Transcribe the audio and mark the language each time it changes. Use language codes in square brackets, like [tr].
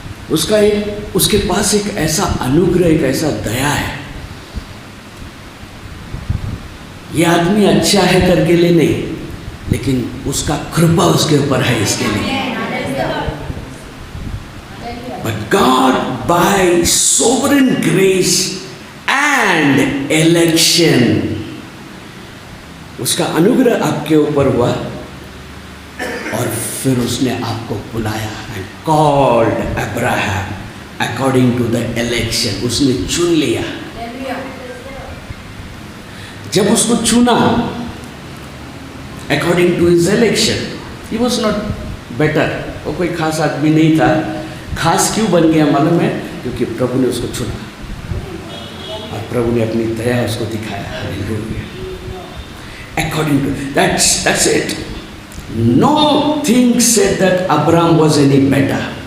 [hi] उसका एक, उसके पास एक ऐसा अनुग्रह, एक ऐसा दया है। ये आदमी अच्छा है करके ले नहीं, लेकिन उसका कृपा उसके ऊपर है इसके लिए। [en] But God by sovereign grace and election, [hi] उसका अनुग्रह आपके ऊपर हुआ और फिर उसने आपको बुलाया [en] and called Abraham according to the election, [hi] उसने चुन लिया। जब उसको चुना [en] according to his election, he was not better, [hi] वो कोई खास आदमी नहीं था। खास क्यों बन गया मालूम है? क्योंकि प्रभु ने उसको चुना और प्रभु ने अपनी दया उसको दिखाया। [en] Hallelujah. According to that's it. Nothing said that Abraham was any better.